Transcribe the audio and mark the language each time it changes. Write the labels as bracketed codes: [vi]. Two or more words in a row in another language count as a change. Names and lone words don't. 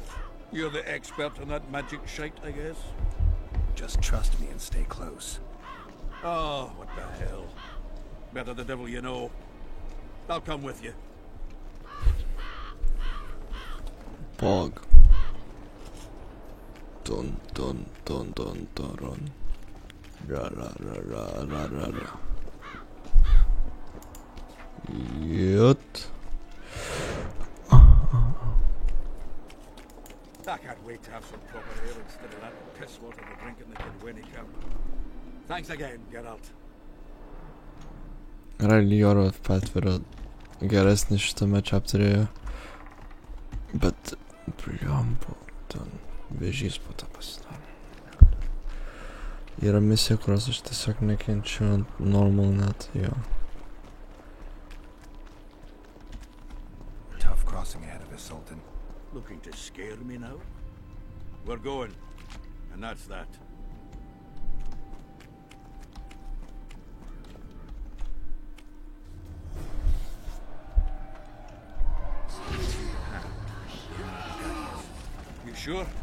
[en] You're the expert in that magic shite, I guess? Just trust me and stay close. Oh, what the hell. Better the devil you know. I'll come with you. Fog. Dun dun dun dun dun dun. Ra ra ra ra ra ra ra. Yut. I can't wait to have some proper air instead of that piss water we're drinking in the Kidwenny camp. Thanks again, Geralt. [lt] Realiai oro pat yra geresnis šitame chapteryje. Bet blemba, ten vėžys po to pasidaro. Yra misija, kurios aš tiesiog nekenčiu normal net, jo. [en] Tough crossing ahead of us, Sultan. Looking to scare me now? We're going, and that's that. You sure?